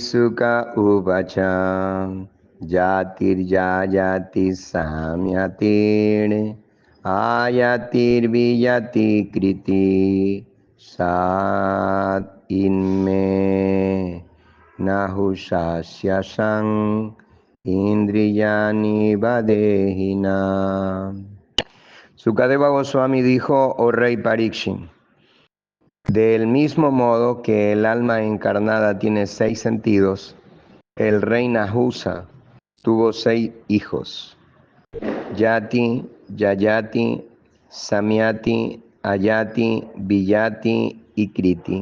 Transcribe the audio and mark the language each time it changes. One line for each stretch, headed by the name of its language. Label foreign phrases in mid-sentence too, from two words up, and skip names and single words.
Sanskrit: Sukha Uvacha Jatir Jayati Samyatir Ayatir Viyati Kriti Sat Inme Nahushasya Sang Indriyani Vadehina.
Spanish: Sukadeva Goswami dijo, oh rey Parikshit, del mismo modo que el alma encarnada tiene 6 sentidos, el rey Nahusa tuvo 6 hijos: Yati, Yayati, Samyati, Ayati, Viyati y Kriti.